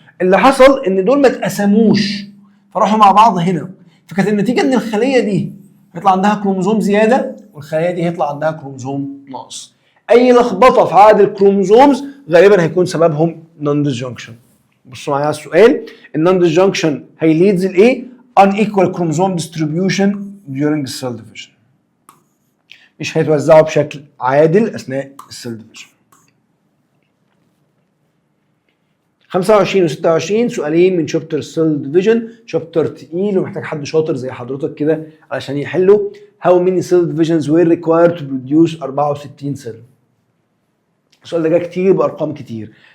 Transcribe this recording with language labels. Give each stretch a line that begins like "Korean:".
Arabic: اللي حصل ان دول ما اتقسموش فراحوا مع بعض هنا، فكانت النتيجه ان الخليه دي هيطلع عندها كروموزوم زياده والخليه دي هيطلع عندها كروموزوم ناقص. اي لخبطه في عدد الكروموزومز غالبا هيكون سببهم نون ديسجنكشن. بصوا معايا على السؤال. النون ديسجنكشن هيليدز لايه؟
English: unequal chromosome distribution during cell division.
Arabic: مش هيتوزعوا بشكل عادل اثناء السيل ديفيجن. 25 و26 سؤالين من شابتر السيل ديفيجن، شابتر تقيل ومحتاج حد شاطر زي حضرتك كده علشان يحله.
English: How many cell divisions were required to produce 64 cell?
Arabic: السؤال ده جه كتير بارقام كتير.